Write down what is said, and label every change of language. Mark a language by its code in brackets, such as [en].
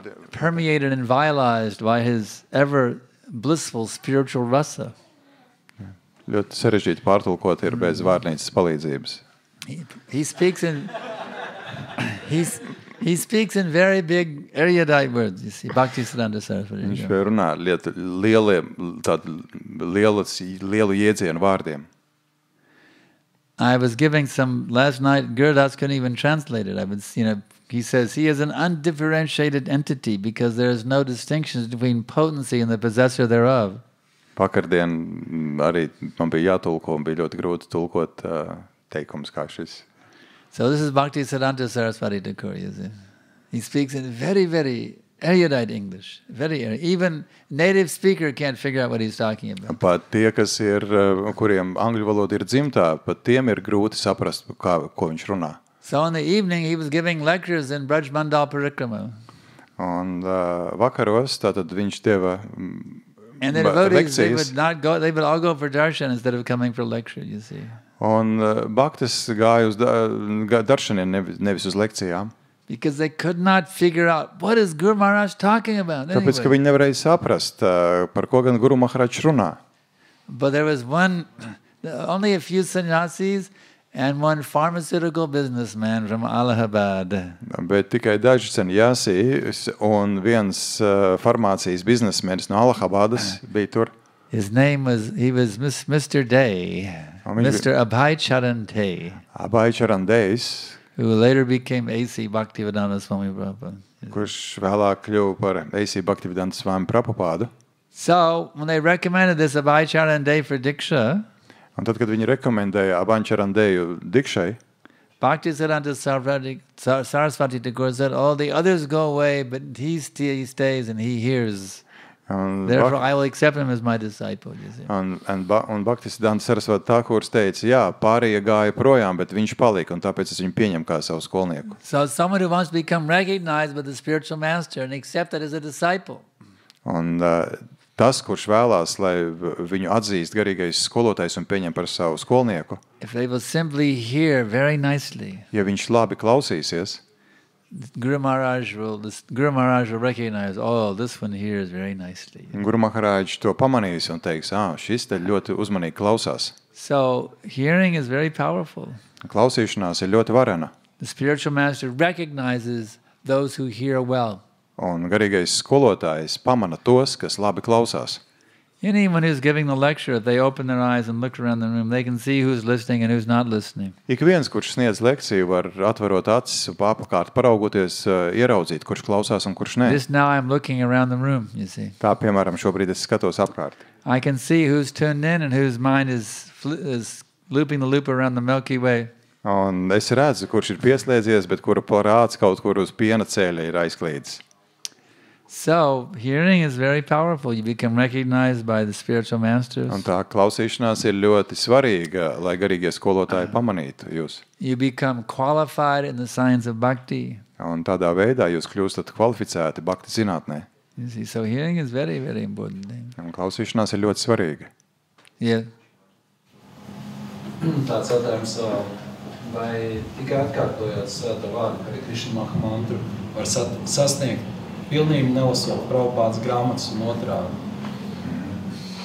[en] Permeated and violized by his ever blissful spiritual rasa. [lv] Ļoti sarežģīti pārtulkot ir bez vārnīcas palīdzības. [en] He speaks in he speaks in very big erudite words. You see, Bhaktisiddhanta Saraswati. [lv] Viņš runā lielu iedzienu vārdiem. [en] I was giving some last night. Gurudas couldn't even translate it. He says he is an undifferentiated entity because there is no distinctions between potency and the possessor thereof. [lv] Vakardien arī man bija jātulko un bija ļoti grūti tulkot teikums kā šis. [en] So this is Bhaktisiddhanta Saraswati Thakur, you see. He speaks in very, very erudite English, very erudite. Even native speaker can't figure out what he's talking about. [lv] Pat tie, kas ir, kuriem angļu valoda ir dzimtā, pat tiem ir grūti saprast, ko viņš runā. [en] So in the evening, he was giving lectures in Braj Mandal Parikrama. [lv] Un vakaros tātad viņš deva [en] And the devotees, [lv] lekcijas. [en] they would all go for darshan instead of coming for lecture, you see. [lv] Un bhaktis gāja uz daršaniem, nevis uz lekcijām. [en] Because they could not figure out what is Guru Maharaj talking about. [lv] Tāpēc, ka [en] Anyway. [lv] viņi nevarēja saprast, par ko gan Guru Maharaj runā. [en] But there was only a few sannyasis and one pharmaceutical businessman from Allahabad. [lv] Bet tikai daži sanjāsi un viens farmācijas biznesmenis no Allahabadas bija tur. [en] He was Mr. Day, Mr. Abhay Charan Day, [lv] Abhay Charan Dejs, [en] who later became A.C. Bhaktivedanta Swami Prabhupada. [lv] kurš vēlāk kļuva par A.C. Bhaktivedanta Swami Prabhupādu. [en] So, when they recommended this Abhay Charan Day for Diksha, [lv] Un tad, kad viņi rekomendēja Abhay Charan Deju dikšai, [en] Bhaktisiddhanta Saraswati Thakur said, "Oh, the others go away, but he stays and he hears. [lv] un [en] Therefore, I will accept him as my disciple." You see. [lv] un Bhaktisiddhanta Sarasvati Thakurs teica, jā, pārējie gāja projām, bet viņš palika, un tāpēc es viņu pieņemu kā savu skolnieku. [en] So, someone who wants to become recognized by the spiritual master and accepted as a disciple. [lv] Un tas, kurš vēlās, lai viņu atzīst garīgais skolotājs un pieņem par savu skolnieku, [en] If they will simply hear very nicely, [lv] ja viņš labi klausīsies, [en] Guru Maharaj will recognize, oh, this one hears very nicely. [lv] Guru Maharaj to pamanīs un teiks, šis te ļoti uzmanīgi klausās. [en] So, hearing is very powerful. [lv] Klausīšanās ir ļoti varena. [en] The spiritual master recognizes those who hear well. [lv] Un garīgais skolotājs pamana tos, kas labi klausās. [en] Anyone who's giving the lecture, if they open their eyes and look around the room, they can see who's listening and who's not listening. [lv] Ik viens, kurš sniedz lekciju, var atverot acis un apkārt paraugoties, ieraudzīt, kurš klausās un kurš nē. [en] This now I'm looking around the room, you see. [lv] Tā, piemēram, šobrīd es skatos apkārt. [en] I can see who's tuned in and whose mind is looping the loop around the Milky Way. [lv] Un es redzu, kurš ir pieslēdzies, bet kura prāts kaut kur uz piena ceļa ir aizklīdis. [en] So, hearing is very powerful. You become recognized by the spiritual masters. [lv] Un tā klausīšanās ir ļoti svarīga, lai garīgie skolotāji pamanītu jūs. [en] You become qualified in the science of bhakti. [lv] Un tādā veidā jūs kļūstat kvalificēti bhakti zinātnē. [en] You see, so hearing is very, very important thing. [lv] Un klausīšanās ir ļoti svarīga. [en] Yeah. [lv] Tāds jautājums, vai tikai atkārtojot svēto vārdu, Hare Krishna Mahamantru, var sasniegt pilnību nelasot Prabhupādas grāmatas un otrādi?